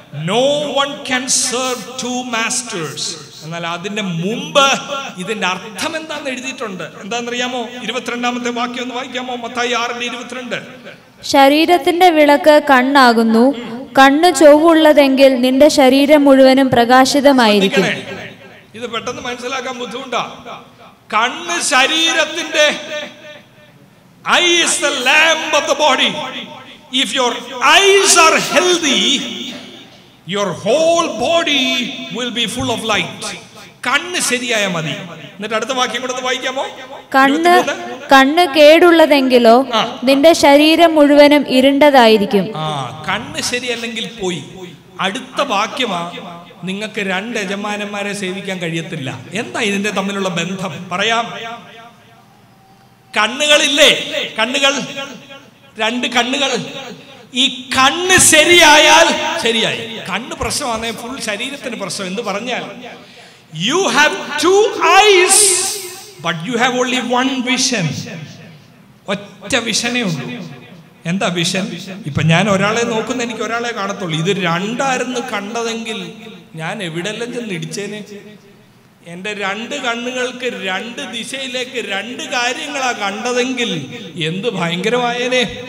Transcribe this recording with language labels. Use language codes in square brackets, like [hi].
[en] No one can serve 2 masters. [ml] എന്നാൽ അതിന്റെ മുമ്പ് ഇതിന്റെ അർത്ഥം എന്താണെന്ന് എഴുതിയിട്ടുണ്ട്. എന്താണെന്നറിയാമോ? 22-ാമത്തെ വാക്യം ഒന്ന് വായിക്കാമോ? മത്തായി 6:22. ശരീരത്തിന്റെ വിളക്ക് കണ്ണാകുന്നു. കണ്ണ് ചൊവ്വുള്ളതെങ്കിൽ നിന്റെ ശരീരം മുഴുവനും പ്രകാശിതമായിരിക്കും. ഇത് പെട്ടെന്ന് മനസ്സിലാക്കാൻ ബുദ്ധിമുട്ടാ. കണ്ണ് ശരീരത്തിന്റെ, [en] eye is the lamp of the body. If your eyes are healthy, your whole body will be full of light. [ml] കണ്ണ് ശരിയായ മതി. എന്നിട്ട് അടുത്ത വാക്യം കൂടെ വായിക്കാമോ? കണ്ണ് കേടുള്ളതെങ്കിലോ നിന്റെ ശരീരം മുഴുവനും ഇരുണ്ടതായിരിക്കും. കണ്ണ് ശരിയല്ലെങ്കിൽ പോയി. അടുത്ത വാക്യമാ, നിങ്ങൾക്ക് 2 യജമാനന്മാരെ സേവിക്കാൻ കഴിയത്തില്ല. എന്താ ഇതിന്റെ തമ്മിലുള്ള ബന്ധം? പറയാം. കണ്ണുകളില്ലേ? കണ്ണുകൾ, 2 കണ്ണുകൾ. ഈ കണ്ണ് ശരിയായാൽ ശരിയായി. കണ്ണ് പ്രശ്നമാണ്, ഫുൾ ശരീരത്തിന് പ്രശ്നം. എന്ന് പറഞ്ഞാൽ, [en] you have 2 eyes but you have only 1 vision. [ml] ഒറ്റ വിഷനേ ഉള്ളൂ. എന്താ വിഷൻ? ഇപ്പൊ ഞാൻ ഒരാളെ നോക്കുന്ന, എനിക്ക് ഒരാളെ കാണത്തുള്ളൂ. ഇത് 2 കണ്ടതെങ്കിൽ ഞാൻ എവിടെല്ലാം ചെന്ന് ഇടിച്ചേനെ. എന്റെ 2 കണ്ണുകൾക്ക് 2 ദിശയിലേക്ക് 2 കാര്യങ്ങളാ കണ്ടതെങ്കിൽ എന്ത് ഭയങ്കരമായേനെ.